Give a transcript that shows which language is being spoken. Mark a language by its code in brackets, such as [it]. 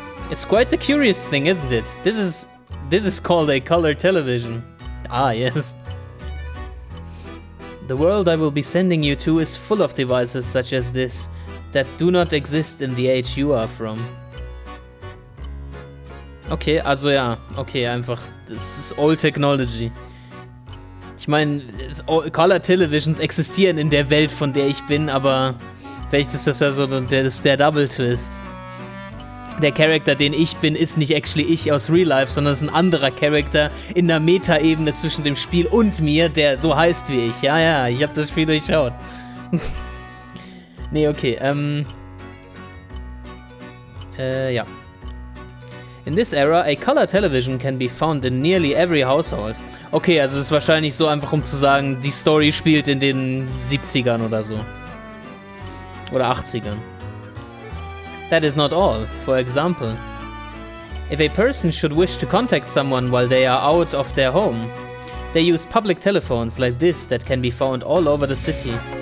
[en] It's quite a curious thing, isn't it? This is called a color television. Ah, yes. The world I will be sending you to is full of devices such as this that do not exist in the age you are from. [de] Okay, also ja, okay, einfach, das ist Old Technology. Ich meine, Color Televisions existieren in der Welt, von der ich bin, aber vielleicht ist das ja so der Double Twist. der Charakter, den ich bin, ist nicht actually ich aus Real Life, sondern es ist ein anderer Charakter in der Meta-Ebene zwischen dem Spiel und mir, der so heißt wie ich. Ja, ich habe das Spiel durchschaut. Nee, okay, ja. [en] In this era, a color television can be found in nearly every household. [de] Okay, also es ist wahrscheinlich so einfach, um zu sagen, die Story spielt in den 70ern oder so. Oder 80ern. [en] That is not all. For example, if a person should wish to contact someone while they are out of their home, they use public telephones like this that can be found all over the city.